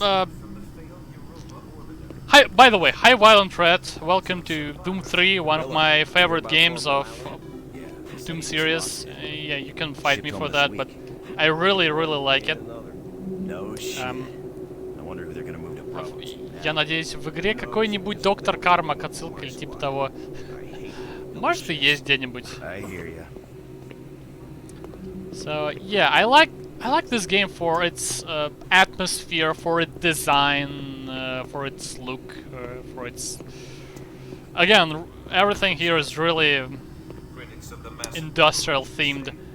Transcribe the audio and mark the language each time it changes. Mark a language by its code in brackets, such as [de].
[en] Hi, by the way, hi Violent Threat. Welcome to Doom 3, one of my favorite games of Doom series. Yeah, you can fight me for that, but I really like it. No shit. I wonder who they're gonna move to Providence. [ru] Я надеюсь, в игре какой-нибудь Доктор Кармак отсылка или типа того. Может и есть где-нибудь. [en] So yeah, I like this game for its atmosphere, for its design, for its look, for its... Again, everything here is really industrial themed.